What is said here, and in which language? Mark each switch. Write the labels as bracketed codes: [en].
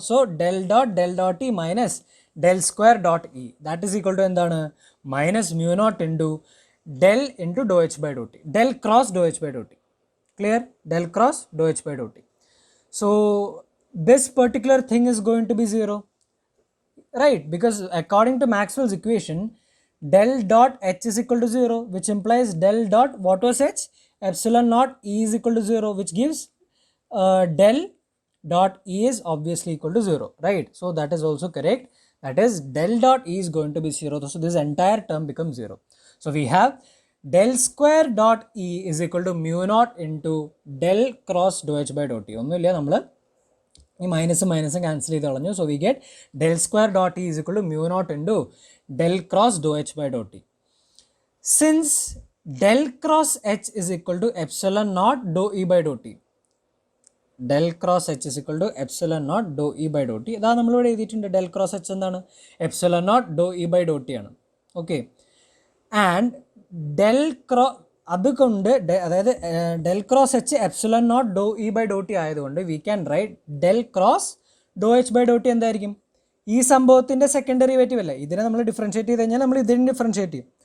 [en] so del dot e minus del square dot e that is equal to [ml] എന്താണ്? [en] Minus mu naught into del into dou h by dou t. Del cross dou h by dou t. [ml] Clear? [en] Del cross dou h by dou t. So this particular thing is going to be 0, right? Because according to Maxwell's equation, del dot h is equal to 0, which implies del dot what was h? Epsilon naught e is equal to 0, which gives del dot e is obviously equal to 0, right? So that is also correct. That is del dot e is going to be 0. So this entire term becomes 0. So we have del square dot e is equal to mu naught into del cross dou h by dou t. [ml] ഒന്നുമില്ല, നമ്മൾ ഈ മൈനസും cancel ചെയ്ത് കളഞ്ഞു. So [en] We get del square dot e is equal to mu naught into del cross dou h by dou t. Since del cross h is equal to epsilon naught dou e by dou t, del cross h is equal to epsilon naught dou e by dou t. [ml] ഇതാ നമ്മളിവിടെ എഴുതിയിട്ടുണ്ട്. [en] del cross h [ml] എന്താണ്? [en] epsilon naught dou e by dou t [ml] ആണ്. Okay. [en] and del [ml] അതുകൊണ്ട് അതായത് [en] del cross h epsilon naught dou e by dou t [ml] ആയതുകൊണ്ട് [en] we can write del cross dou h by dou t [ml] എന്തായിരിക്കും? ഈ സംഭവത്തിൻ്റെ second derivative അല്ലേ? ഇതിനെ നമ്മൾ ഡിഫറൻഷ്യേറ്റ് ചെയ്ത് കഴിഞ്ഞാൽ നമ്മൾ ഇതിനെ ഡിഫറൻഷ്യേറ്റ് ചെയ്യും.